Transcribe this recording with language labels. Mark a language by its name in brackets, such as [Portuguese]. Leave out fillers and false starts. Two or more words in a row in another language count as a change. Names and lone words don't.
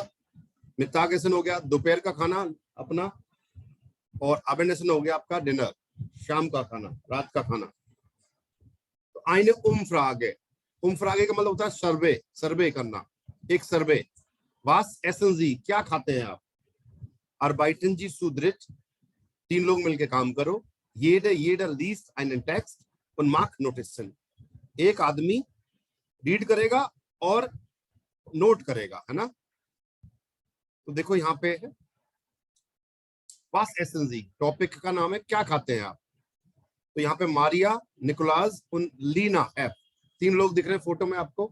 [Hindi] मिटागेसन हो गया दोपहर का खाना अपना, और अबेंडेसन हो गया आपका डिनर, शाम का खाना, रात का खाना। तो [German] eine Umfrage, [Hindi] उम्फ्रागे का मतलब होता है सर्वे, सर्वे करना, एक सर्वे। [German] was essen Sie, [Hindi] क्या खाते हैं आप? [German] arbeiten Sie zu dritt, [Hindi] 3 लोग मिलकर काम करो। [German] jeder liest einen Text und macht Notizen। [Hindi] एक आदमी रीड करेगा और नोट करेगा, है ना? तो देखो यहाँ पे है [German] was essen Sie, [Hindi] टॉपिक का नाम है क्या खाते हैं आप। तो यहाँ पे मारिया, निकोलास और लीना है, 3 लोग दिख रहे हैं फोटो में आपको।